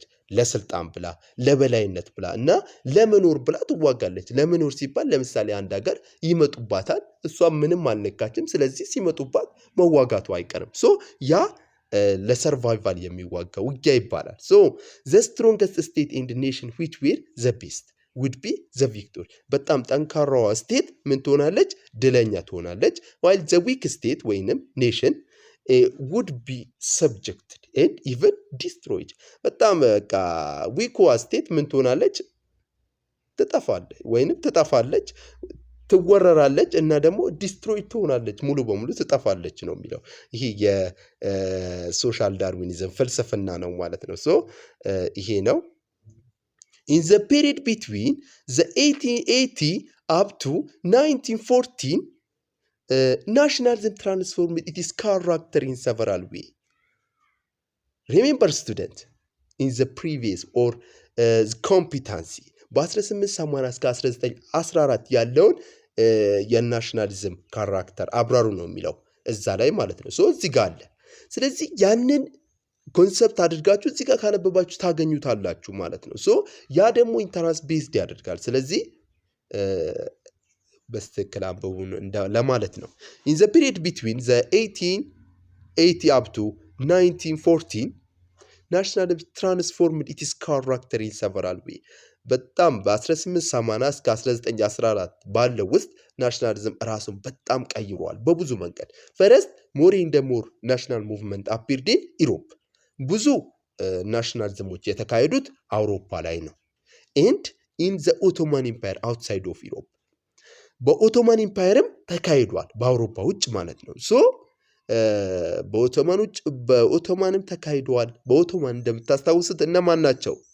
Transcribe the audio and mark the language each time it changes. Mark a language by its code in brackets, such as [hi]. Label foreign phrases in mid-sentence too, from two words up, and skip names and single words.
[am] ለስልጣን ብላ፣ ለበላይነት ብላ እና ለመኖር ብላ ትዋጋለች። ለመኖር ሲባል ለምሳሌ አንድ ሀገር ይመጡባታል፣ እሷ ምንም አልነካችም። ስለዚህ ሲመጡባት መዋጋቱ አይቀርም። ያ ለሰርቫይቫል የሚዋጋ ውጊያ ይባላል። [en] the strongest state in the nation which were the best would be the victor። [am] በጣም ጠንካራዋ ስቴት ምን ትሆናለች? ድለኛ ትሆናለች። [en] while the weak state [am] ወይንም ኔሽን [en] would be subjected and even destroyed። [am] በጣም በቃ ዊክዋ ስቴት ምን ትሆናለች? ትጠፋለች፣ ትወረራለች እና ደግሞ ዲስትሮይ ትሆናለች፣ ሙሉ በሙሉ ትጠፋለች ነው የሚለው። ይሄ የሶሻል ዳርዊኒዝም ፍልስፍና ነው ማለት ነው። ይሄ ነው። [en] in the period between the 1880 up to 1914 nationalism transformed its character in several ways. Remember student, in the previous or competency [am] በ1880 እስከ 1914 ያለውን የናሽናሊዝም ካራክተር አብራሩ ነው የሚለው እዛ ላይ ማለት ነው። እዚህ ጋር አለ። ስለዚህ ያንን ኮንሰፕት አድርጋችሁ እዚህ ጋር ካነበባችሁ ታገኙታላችሁ ማለት ነው። ያ ደግሞ ኢንተራንስ ቤዝድ ያደርጋል። ስለዚህ በስትክክል አንብቡ ለማለት ነው። [en] in the period between the 1880 up to 1914 nationalism transformed its character in several ways። [am] በጣም በ1880 እስከ 1914 ባለው ውስጥ ናሽናሊዝም ራሱን በጣም ቀይሯል በብዙ መንገድ። [en] first more in the more national movement appeared in Europe። [am] ብዙ ናሽናሊዝሞች የተካሄዱት አውሮፓ ላይ ነው። [en] and in the Ottoman Empire outside of Europe። [am] በኦቶማን ኢምፓየርም ተካሂዷል በአውሮፓ ውጭ ማለት ነው። ሶ በኦቶማንም ተካሂደዋል። በኦቶማን እንደምታስታውሱት እነማን ናቸው?